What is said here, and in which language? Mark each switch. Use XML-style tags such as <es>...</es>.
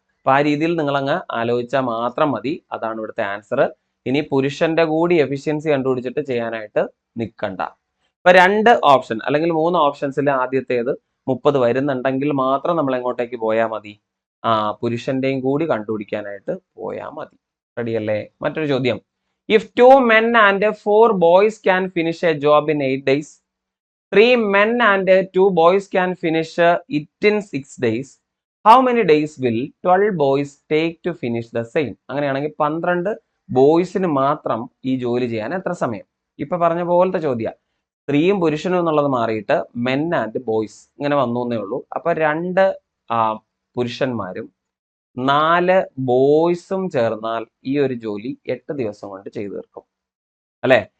<ml>അപ്പൊ ആ രീതിയിൽ നിങ്ങൾ അങ്ങ് ആലോചിച്ചാൽ മാത്രം മതി. അതാണ് ഇവിടുത്തെ ആൻസർ. ഇനി പുരുഷന്റെ കൂടി എഫിഷ്യൻസി കണ്ടുപിടിച്ചിട്ട് ചെയ്യാനായിട്ട് നിൽക്കണ്ട. ഇപ്പൊ 2 ഓപ്ഷൻ അല്ലെങ്കിൽ 3 ഓപ്ഷൻസിൽ ആദ്യത്തേത് 30 വരുന്നുണ്ടെങ്കിൽ മാത്രം നമ്മൾ എങ്ങോട്ടേക്ക് പോയാൽ മതി? പുരുഷന്റെയും കൂടി കണ്ടുപിടിക്കാനായിട്ട് പോയാൽ മതി. റെഡി അല്ലേ? മറ്റൊരു ചോദ്യം.</ml> <en>If 2 men and 4 boys can finish a job in 8 days, 3 men and 2 boys can finish it in 6 days, how many days will 12 boys take to finish the same?</en> <ml>അങ്ങനെയാണെങ്കിൽ 12 ബോയ്സിന് മാത്രം ഈ ജോലി ചെയ്യാൻ എത്ര സമയം? ഇപ്പൊ പറഞ്ഞ പോലത്തെ ചോദ്യം. സ്ത്രീയും പുരുഷനും എന്നുള്ളത് മാറിയിട്ട് മെൻ ആൻഡ് ബോയ്സ് ഇങ്ങനെ വന്നു എന്നേ ഉള്ളൂ. അപ്പൊ 2 പുരുഷന്മാരും 4 ബോയ്സും ചേർന്നാൽ ഈ ഒരു ജോലി 8 ദിവസം കൊണ്ട് ചെയ്തു തീർക്കും അല്ലെ.</ml>